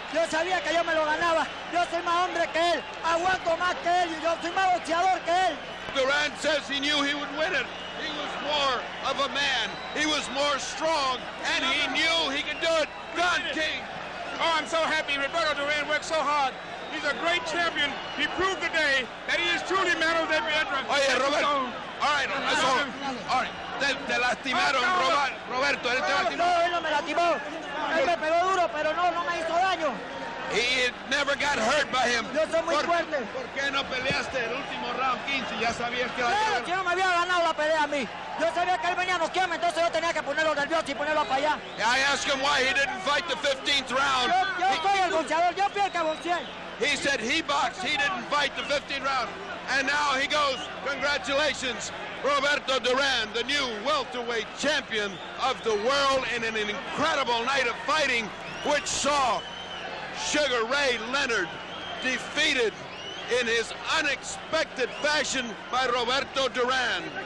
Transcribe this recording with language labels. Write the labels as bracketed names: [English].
[Spanish] Yo sabía que yo me lo ganaba. Yo soy más hombre que él. Aguanto más que él y yo soy más boxeador que él. [English] Duran says he knew he would win it. He was more of a man. He was more strong, and he knew he could do it. Don King. Oh, I'm so happy. Roberto Duran worked so hard. He's a great champion. He proved today that he is truly man of every entrance. [Spanish] Oye, Roberto. [English] All right, that's all. All right. [Spanish] Te lastimaron, Roberto. Él te lastimó. No, él no me lastimó. Él me pegó duro, pero no me hizo daño. [English] He never got hurt by him. [Spanish] Yo soy muy fuerte. ¿Por qué no peleaste el último round 15? Ya sabías que Yo no me había ganado la pelea a mí. Yo sabía que él venía a noquearme, entonces yo tenía que ponerlo nervioso y ponerlo para allá. [English] I asked him why he didn't fight the 15th round. [Spanish] Yo soy el boxeador, yo fui el que boxeé. [English] He said he boxed, he didn't fight the 15th round. And now he goes, congratulations, Roberto Duran, the new welterweight champion of the world in an incredible night of fighting, which saw Sugar Ray Leonard defeated in his unexpected fashion by Roberto Duran.